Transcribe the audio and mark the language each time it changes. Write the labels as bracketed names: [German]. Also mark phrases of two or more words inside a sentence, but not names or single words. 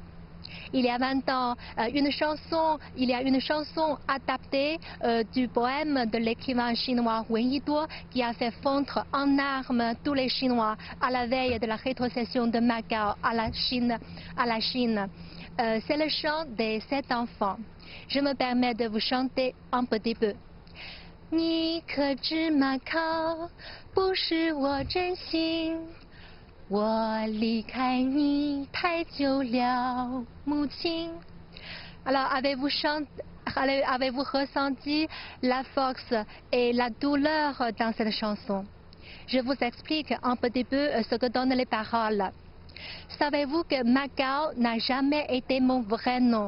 [French] Il y a 20 ans, il y a une chanson adaptée du poème de l'écrivain chinois Wen Yiduo qui a fait fondre en armes tous les Chinois à la veille de la rétrocession de Macao à la Chine. C'est le chant des 7 enfants. Je me permets de vous chanter un petit peu. [Chinese] 你可知马考不是我真心 我离开你太久了，母亲。 [French] Alors, avez-vous ressenti la force et la douleur dans cette chanson? Je vous explique un petit peu ce que donnent les paroles. Savez-vous que Macao n'a jamais été mon vrai nom?